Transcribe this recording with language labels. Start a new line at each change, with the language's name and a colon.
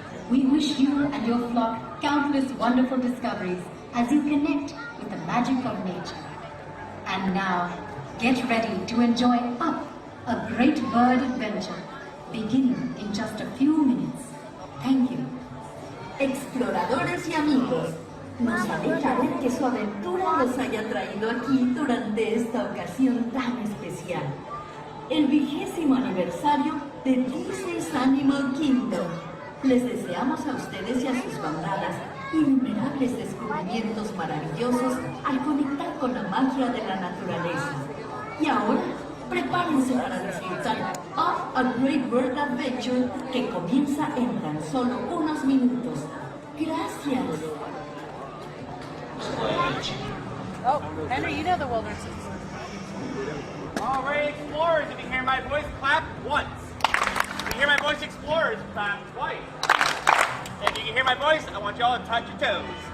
English: We wish you and your flock countless wonderful discoveries as you connect with the magic of nature. And now, get ready to enjoy Up, a great bird adventure, beginning in just a few minutes. Thank you.
Spanish: Exploradores y amigos, nos alegra ver que su aventura los haya traído aquí durante esta ocasión tan especial. El 20º aniversario de Disney's Animal Kingdom. Les deseamos a ustedes y a sus bandadas innumerables descubrimientos maravillosos al conectar con la magia de la naturaleza. Y ahora, prepárense para disfrutar Up a Great Bird Adventure que comienza en tan solo unos minutos. Gracias.
English: Oh, Henry, you know the wilderness. All right, explorers, if you hear my voice, clap once. If you hear my voice, explorers, clap twice. If you can hear my voice, I want y'all to touch your toes.